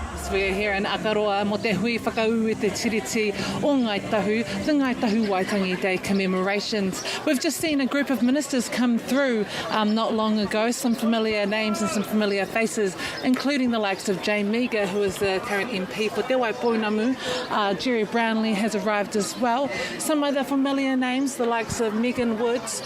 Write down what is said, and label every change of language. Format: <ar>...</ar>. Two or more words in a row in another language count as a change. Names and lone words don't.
<en>We are here in Akaroa</en> <mi>mo te hui whakau e te tiriti o Ngāi Tahu,</mi> <en>the Ngāi Tahu Waitangi Day commemorations. We've just seen a group of ministers come through not long ago, some familiar names and some familiar faces, including the likes of Jane Meagher, who is the current MP for Te Waipounamu. Jerry Brownlee has arrived as well. Some other familiar names, the likes of Megan Woods.</en>